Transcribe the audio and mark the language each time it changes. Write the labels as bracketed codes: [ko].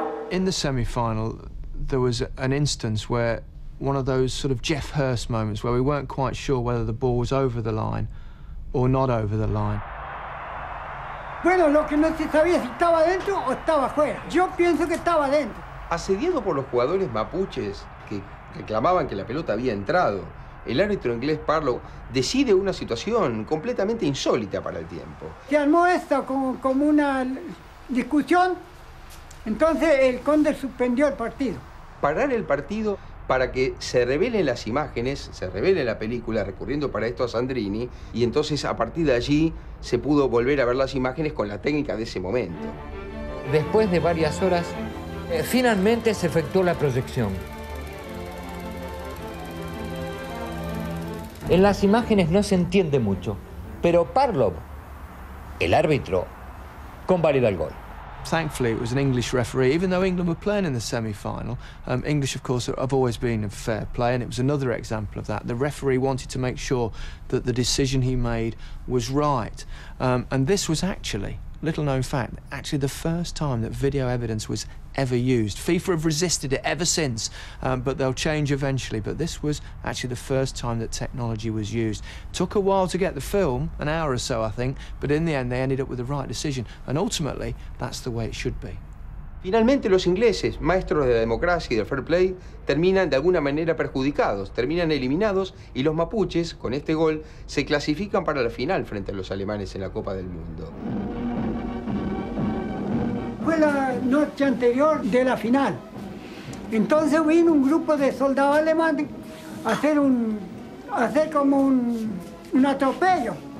[en] In the semi-final, there was an instance where one of those sort of Geoff Hurst moments where we weren't quite sure whether the ball was over the line or not over the line. [es] Bueno, lo que no se sabía si estaba dentro o estaba afuera. Yo pienso que estaba dentro. Asediado por los jugadores mapuches que reclamaban que la pelota había entrado, el árbitro inglés Parlow decide una situación completamente insólita para el tiempo. Se armó esto como una discusión, entonces el conde suspendió el partido. Parar el partido para que se revelen las imágenes, se revele la película, recurriendo para esto a Sandrini, y entonces a partir de allí se pudo volver a ver las imágenes con la técnica de ese momento. Después de varias horas, finalmente se efectuó la proyección. En las imágenes no se entiende mucho, pero Parlow, el árbitro, convalida el gol. [en] Thankfully, it was an English referee, even though England were playing in the semi-final. English, of course, have always been of fair play, and it was another example of that. The referee wanted to make sure that the decision he made was right. And this was actually, little known fact, actually the first time that video evidence was ever used. FIFA have resisted it ever since, but they'll change eventually. But this was actually the first time that technology was used. Took a while to get the film, an hour or so, I think, but in the end they ended up with the right decision, and ultimately that's the way it should be. [es] Finalmente los ingleses, maestros de la democracia y del fair play, terminan de alguna manera perjudicados, terminan eliminados, y los mapuches, con este gol, se clasifican para la final frente a los alemanes en la Copa del Mundo. Fue la noche anterior de la final. Entonces vino un grupo de soldados alemanes a hacer como un atropello.